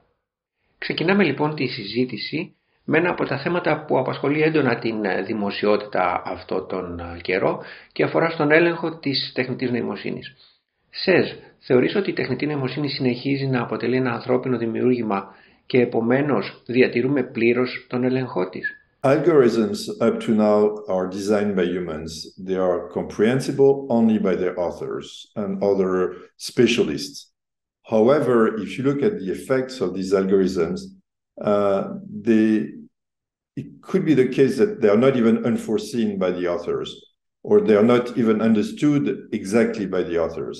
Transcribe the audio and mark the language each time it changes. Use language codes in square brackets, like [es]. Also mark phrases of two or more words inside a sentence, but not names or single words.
[el] Ξεκινάμε λοιπόν τη συζήτηση με ένα από τα θέματα που απασχολεί έντονα την δημοσιότητα αυτό τον καιρό και αφορά στον έλεγχο της τεχνητής νοημοσύνης. Σερζ, θεωρείς ότι η τεχνητή νοημοσύνη συνεχίζει να αποτελεί ένα ανθρώπινο δημιούργημα και επομένως διατηρούμε πλήρως τον έλεγχό της? [en] Algorithms up to now are designed by humans. They are comprehensible only by their authors and other specialists. However, if you look at the effects of these algorithms, it could be the case that they are not even unforeseen by the authors, or they are not even understood exactly by the authors.